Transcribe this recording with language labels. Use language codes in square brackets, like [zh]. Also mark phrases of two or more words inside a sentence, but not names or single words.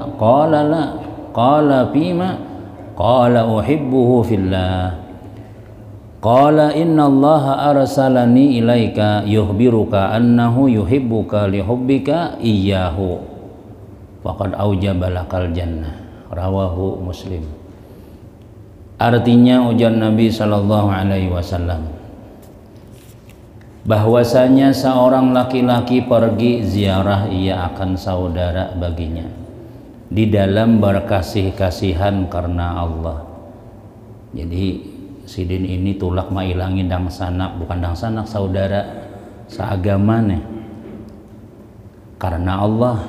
[ar] قال لا. قال فيم؟ قال أحبه في الله. قال إن الله أرسلني إليك يخبرك أنه يحبك لحبك إياه فقد أوجب لك الجنة. رواه مسلم. [id] Artinya ujar Nabi [ar] صلى الله عليه وسلم [id] bahwasanya seorang laki-laki pergi ziarah ia akan saudara baginya di dalam berkasih-kasihan karena Allah. [bjn] Jadi sidin ini tulak mailangin dang sanak, bukan dang sanak, saudara seagama nih karena Allah.